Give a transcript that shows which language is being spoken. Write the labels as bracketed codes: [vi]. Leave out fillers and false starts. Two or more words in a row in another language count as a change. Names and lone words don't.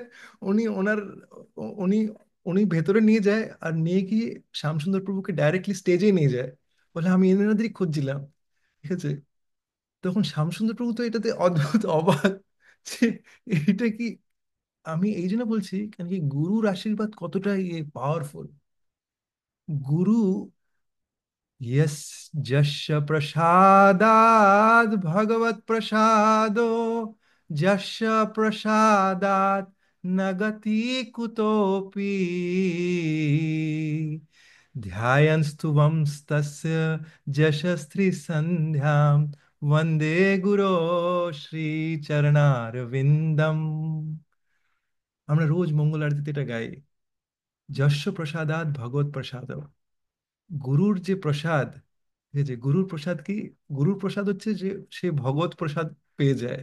[bn] উনি ওনার উনি উনি ভেতরে নিয়ে যায়, আর নিয়ে গিয়ে শ্যামসুন্দর প্রভুকে [en] directly stage [bn] নিয়ে যায়। বলে আমি এনাদেরই খুঁজছিলাম। ঠিক আছে। তখন শ্যামসুন্দর প্রভু তো এটাতে অদ্ভুত অবাক যে এটা কি। আমি এই জন্য বলছি, কেন কি গুরুর আশীর্বাদ কতটা পাওয়ারফুল। [sa] गुरु यस्य प्रसादात् भगवत प्रसादो यस्य प्रसादात् न गति कुतोपि ध्यायन्स्तुवंस्तस्य यशस्त्री संध्यां वन्दे गुरो শ্রীচরণারবিন্দম। [bn] আমরা রোজ মঙ্গল আরতিতে এটা গাই, [sa] যশ প্রসাদাৎ ভগবত প্রসাদ। [bn] গুরুর যে প্রসাদ, ঠিক আছে, গুরুর প্রসাদ কি? গুরুর প্রসাদ হচ্ছে যে সে ভগবত প্রসাদ পেয়ে যায়।